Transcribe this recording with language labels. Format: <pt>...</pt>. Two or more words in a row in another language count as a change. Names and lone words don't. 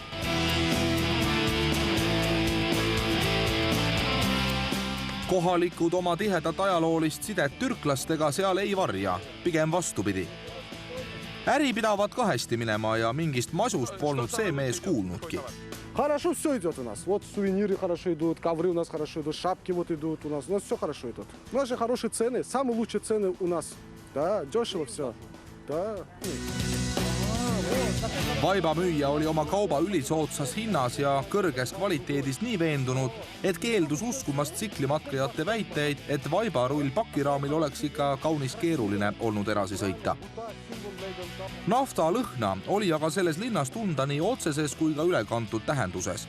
<et>Kohalikud oma tihedat ajaloolist sidet türklastega seal ei varja, pigem vastupidi. Äri pidavad ka hästi minema ja mingist masust polnud see mees kuulnudki.</et> <ru>Хорошо все идет у нас. Вот сувениры хорошо идут, ковры у нас хорошо идут, шапки вот идут у нас все хорошо идет. У нас же хорошие цены, самые лучшие цены у нас. Да, дешево все. Да.</ru> <et>Vaibamüüja oli oma kauba ülisootsas hinnas ja kõrges kvaliteedis nii veendunud, et keeldus uskumast tsiklimatkajate väiteid, et vaibarull pakiraamil oleks ikka kaunis keeruline olnud edasi sõita. Nafta lõhna oli aga selles linnas tunda nii otseses kui ka ülekantud tähenduses.</et>